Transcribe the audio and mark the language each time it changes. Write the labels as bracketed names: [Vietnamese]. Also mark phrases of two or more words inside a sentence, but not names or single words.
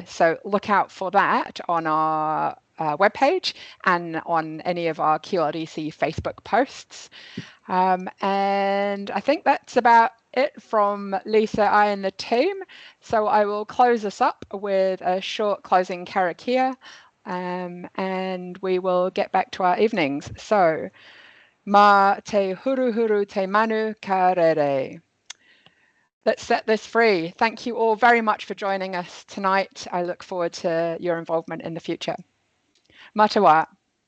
[English] So look out for that on our webpage and on any of our QRDC Facebook posts. And I think that's about it from Lisa, I, and the team. So I will close us up with a short closing karakia, and we will get back to our evenings. So, [Māori] ma te huru huru te manu ka rere. [English] Let's set this free. Thank you all very much for joining us tonight. I look forward to your involvement in the future. Matawa.